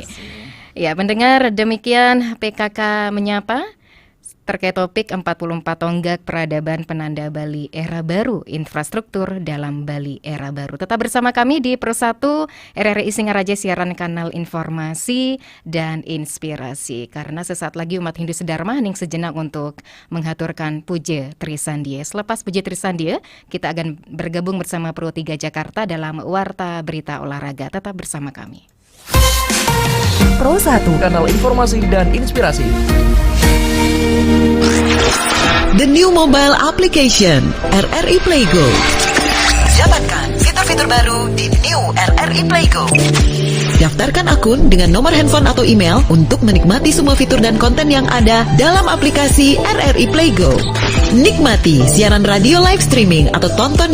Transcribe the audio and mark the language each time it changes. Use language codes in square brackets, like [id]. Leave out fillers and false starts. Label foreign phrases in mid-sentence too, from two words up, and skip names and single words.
[id] Ya, mendengar demikian PKK menyapa terkait topik 44 tonggak peradaban penanda Bali era baru, infrastruktur dalam Bali era baru. Tetap bersama kami di Pro 1 RRI Singaraja, siaran kanal informasi dan inspirasi. Karena sesaat lagi umat Hindu Sedharma hening sejenak untuk menghaturkan puja Trisandya. Selepas puja Trisandya, kita akan bergabung bersama Pro 3 Jakarta dalam Warta Berita Olahraga. Tetap bersama kami. Pro 1, kanal informasi dan inspirasi. [en] The new mobile application RRI Playgo. [id] Dapatkan fitur-fitur baru di New RRI Playgo. Daftarkan akun dengan nomor handphone atau email untuk menikmati semua fitur dan konten yang ada dalam aplikasi RRI Playgo. Nikmati siaran radio [en] live streaming [id] atau tonton